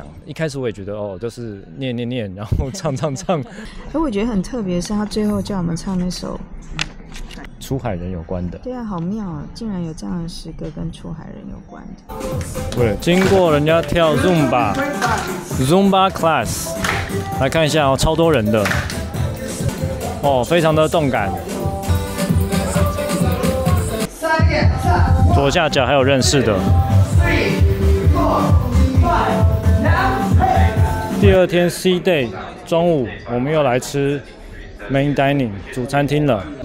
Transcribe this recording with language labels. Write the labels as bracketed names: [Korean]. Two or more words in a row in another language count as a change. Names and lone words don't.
[Chinese] 一開始我也覺得就是念，然後唱。而我覺得很特別是他最後叫我們唱那首出海人有關的。對啊，好妙啊！竟然有這樣的詩歌跟出海人有關的。对，經過人家跳 [English] Zumba class。 [Chinese] 來看一下超多人的非常的動感。左下角還有認識的。第二天 [English] C day [Chinese] 中午，我們又來吃 [English] Main Dining [Chinese] 主餐廳了。